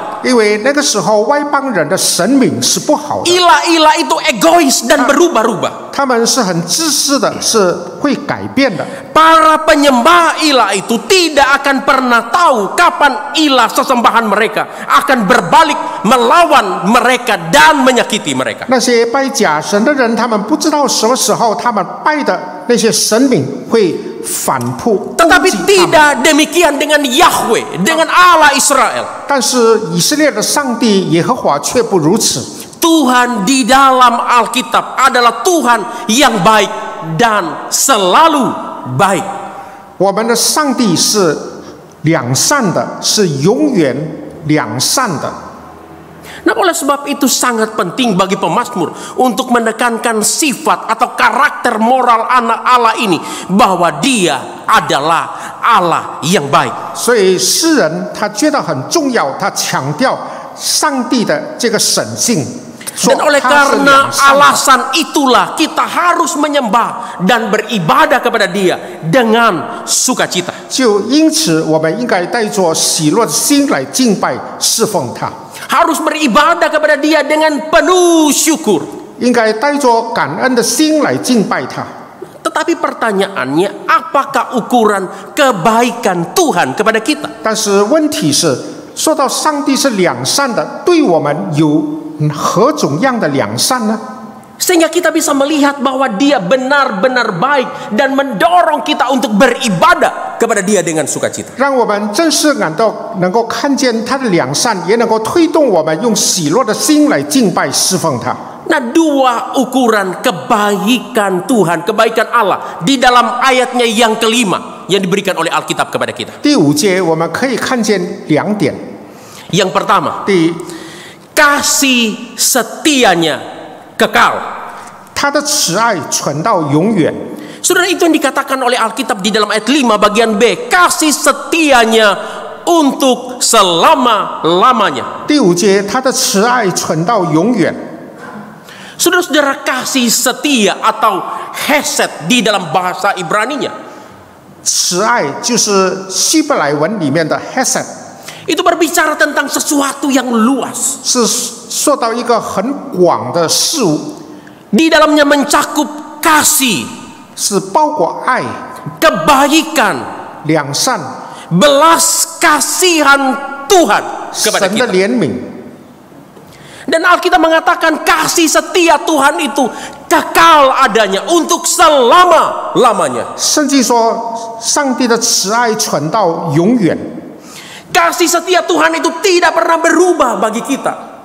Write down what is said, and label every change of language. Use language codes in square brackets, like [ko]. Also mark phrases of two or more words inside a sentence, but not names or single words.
[zh] 因为那个时候外邦人的神明是不好的， [id] Ilah-ilah itu egois dan berubah-ubah. [zh] 他们是很自私的，是会改变的。 [id] Para penyembah ilah itu tidak akan pernah tahu kapan ilah sesembahan mereka akan berbalik melawan mereka dan menyakiti mereka. [zh] 那些拜假神的人，他们不知道什么时候他们拜的那些神明会反扑。 [id] Tetapi tidak demikian dengan Yahweh, dengan Allah Israel. [zh] 但是以色列的上帝耶和华却不如此。 [id] Tuhan di dalam Alkitab adalah Tuhan yang baik dan selalu baik. [zh] 我们的上帝是良善的，是永远良善的。 [id] Nah, oleh sebab itu sangat penting bagi pemazmur untuk menekankan sifat atau karakter moral anak Allah ini, bahwa dia adalah Allah yang baik. [zh] 所以诗人他觉得很重要，他强调上帝的这个神性。 [id] Dan oleh karena alasan itulah kita harus menyembah dan beribadah kepada Dia dengan sukacita. [zh] 就因此，我们应该带着喜乐的心来敬拜侍奉他， [id] Harus beribadah kepada Dia dengan penuh syukur. [zh] 应该带着感恩的心来敬拜他。 [id] Tetapi pertanyaannya, apakah ukuran kebaikan Tuhan kepada kita? [zh] 但是问题是，说到上帝是良善的，对我们有何种样的良善呢？ [id] Sehingga kita bisa melihat bahwa Dia benar-benar baik dan mendorong kita untuk beribadah kepada Dia dengan sukacita. [zh] 让我们正是能够看见他的良善，也能够推动我们用喜乐的心来敬拜侍奉他。 [id] Nah, dua ukuran kebaikan Tuhan, kebaikan Allah di dalam ayatnya yang kelima yang diberikan oleh Alkitab kepada kita. [zh] 第5节我们可以看见2点。 [id] Yang pertama, [zh] 第一， [id] kasih setianya kekal. [zh] 他的慈爱存到永远。 [id] Saudara, itu yang dikatakan oleh Alkitab di dalam ayat 5 bagian B, kasih setianya untuk selama-lamanya. [zh] 第5节，他的慈爱存到永远。 [id] Saudara-saudara, kasih setia atau hesed di dalam bahasa Ibraninya, [zh] 慈爱就是希伯来文里面的 hesed， [id] itu berbicara tentang sesuatu yang luas. [zh] 是说到一个很广的事物， [id] Di dalamnya mencakup kasih, [zh] 是包裹爱、 [id] kebaikan, [zh] 良善、 [id] belas kasihan Tuhan kepada [zh] 神的 [id] kita. [zh] 怜悯。 [id] Dan Alkitab mengatakan kasih setia Tuhan itu kekal adanya untuk selama-lamanya. [zh] 圣经说，上帝的慈爱存到永远。 [id] Kasih setia Tuhan itu tidak pernah berubah bagi kita.